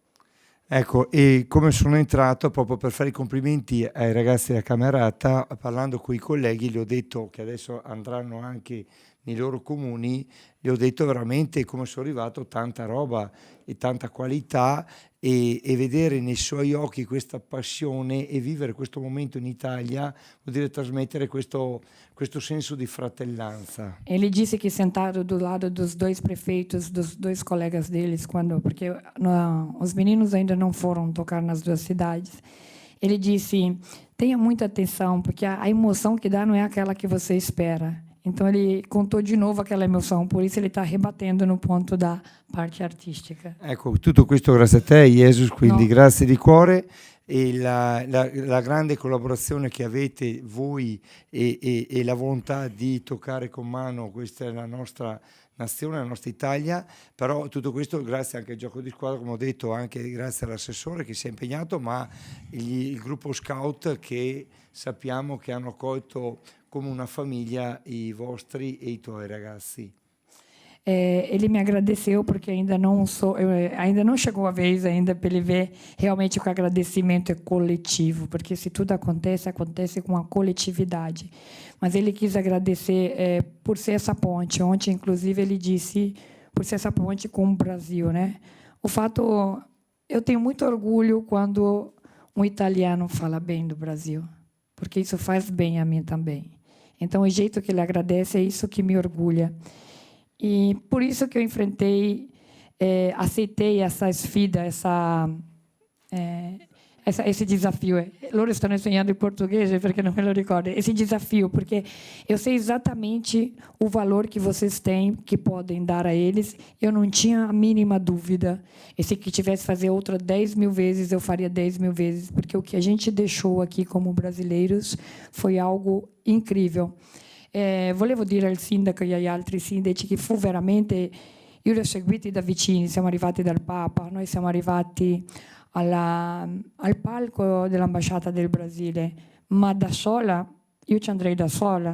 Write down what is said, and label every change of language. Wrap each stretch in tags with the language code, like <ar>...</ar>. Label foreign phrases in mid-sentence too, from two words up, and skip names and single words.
<it>Ecco, e come sono entrato proprio per fare i complimenti ai ragazzi della Camerata, parlando con i colleghi, gli ho detto che adesso andranno anche nei loro comuni, gli ho detto veramente come sono arrivato, tanta roba e tanta qualità, e vedere nei suoi occhi questa passione e vivere questo momento in Italia vuol dire trasmettere questo senso di fratellanza.</it> <pt>Ele disse que sentado do lado dos dois prefeitos, dos dois colegas deles, porque os meninos ainda não foram tocar nas duas cidades, ele disse, tenha muita atenção, porque a emoção que dá não é aquela que você espera. Então ele contou de novo aquela emoção, por isso ele está rebatendo no ponto da parte artistica.</pt> <it>Ecco, tutto questo grazie a te, Jesus, quindi grazie di cuore, e la grande collaborazione che avete voi e la volontà di toccare con mano, questa è la nostra nazione, la nostra Italia, però tutto questo grazie anche al gioco di squadra, come ho detto, anche grazie all'assessore che si è impegnato, ma il gruppo scout che sappiamo che hanno accolto come una famiglia i vostri e i tuoi ragazzi.</it> <pt>Ele me agradeceu porque ainda não chegou a vez ainda para ele ver realmente que o agradecimento é coletivo, porque se tudo acontece com a coletividade. Mas ele quis agradecer por ser essa ponte. Ontem, inclusive, ele disse por ser essa ponte com o Brasil, né? O fato, eu tenho muito orgulho quando um italiano fala bem do Brasil, porque isso faz bem a mim também. Então, o jeito que ele agradece é isso que me orgulha. E por isso que eu aceitei essa sfida, esse desafio.</pt> <it>Loro stanno insegnando in portoghese perché non me lo ricordo.</it> <pt>Esse desafio, porque eu sei exatamente o valor que vocês têm, que podem dar a eles. Eu não tinha a mínima dúvida. E se que tivesse fazer outra 10 mil vezes, eu faria 10 mil vezes, porque o que a gente deixou aqui como brasileiros foi algo incrível.</pt> <it>Volevo dire al sindaco e agli altri sindaci che fu veramente, io li ho seguiti da vicini, siamo arrivati dal Papa, noi siamo arrivati al palco dell'ambasciata del Brasile, ma da sola io ci andrei da sola.</it>